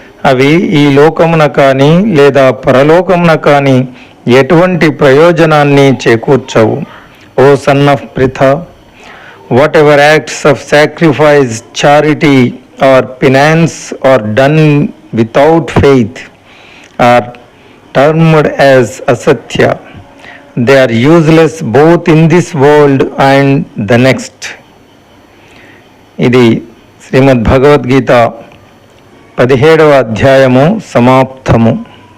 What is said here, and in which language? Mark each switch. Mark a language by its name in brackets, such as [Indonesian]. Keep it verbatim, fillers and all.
[Telugu] అవి ఈ లోకమున కానీ లేదా పరలోకమున కానీ ఎటువంటి ప్రయోజనాన్ని చేకూర్చవు. [English] Oh son of ప్రిథ, what ever acts of sacrifice, charity or penance are done without faith are termed as asatya. They are useless both in this world and the next. [Telugu] ఇది శ్రీమద్భగవద్గీత పదిహేడవ అధ్యాయము సమాప్తము.